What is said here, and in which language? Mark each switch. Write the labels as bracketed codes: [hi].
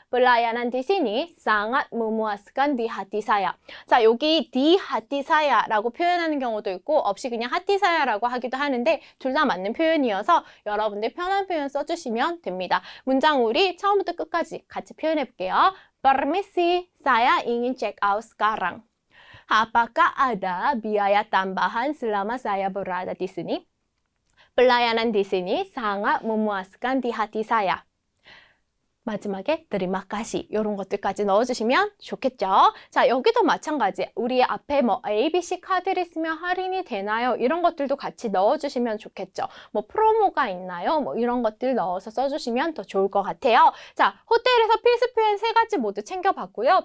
[id] Pelayanan di sini sangat memuaskan di hati saya. [ko] 자, 여기 di hati saya라고 표현하는 경우도 있고 없이 그냥 hati saya라고 하기도 하는데 둘 다 맞는 표현이어서 여러분들 편한 표현 써주시면 됩니다. 문장 우리 처음부터 끝까지 같이 표현해 볼게요. [id] Permisi, saya ingin check out sekarang. Apakah ada biaya tambahan selama saya berada di sini? Pelayanan di sini sangat memuaskan di hati saya. [ko] 마지막에 terima kasih 이런 것들까지 넣어주시면 좋겠죠. 자, 여기도 마찬가지. 우리 앞에 뭐 ABC 카드를 쓰면 할인이 되나요? 이런 것들도 같이 넣어주시면 좋겠죠. 뭐 프로모가 있나요? 뭐 이런 것들 넣어서 써주시면 더 좋을 것 같아요. 자, 호텔에서 필수 표현 3가지 모두 챙겨봤고요.